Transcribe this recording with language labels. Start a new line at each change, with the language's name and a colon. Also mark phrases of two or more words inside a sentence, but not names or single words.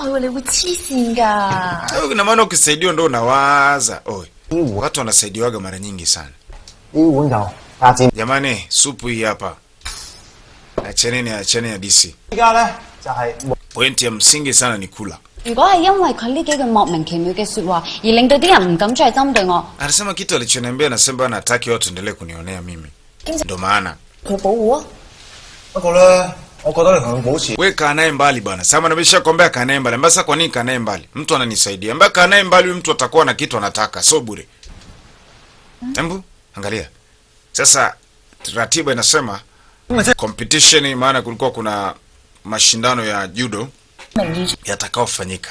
Swahili: Na maana ukisaidiwa ndo unawaza. Oi. Watu wanasaidiwaga mara nyingi sana. Jamani, supu hii hapa. Acheni ya DC. Pointi ya msingi sana ni kula.
Cantonese: 如果係因為佢呢幾句莫名其妙嘅説話，而令到啲人唔敢再針對我，
Swahili: Anasema kitu alichoniambia, anasema anataki watu endelee kunionea mimi. Ndio maana
Cantonese: 佢保護啊。不過咧，我覺得你同佢保持
Swahili: wewe kaa naye mbali bwana. Sasa nimesha kwambia kaa naye mbali. Mbasa kwa nini kaa naye mbali? Mtu ananisaidia. Mbaya kaa naye mbali, huyu mtu atakuwa na kitu anataka, so bure. Embu, angalia. Sasa ratiba inasema competition, maana kulikuwa kuna mashindano ya judo yatakaofanyika.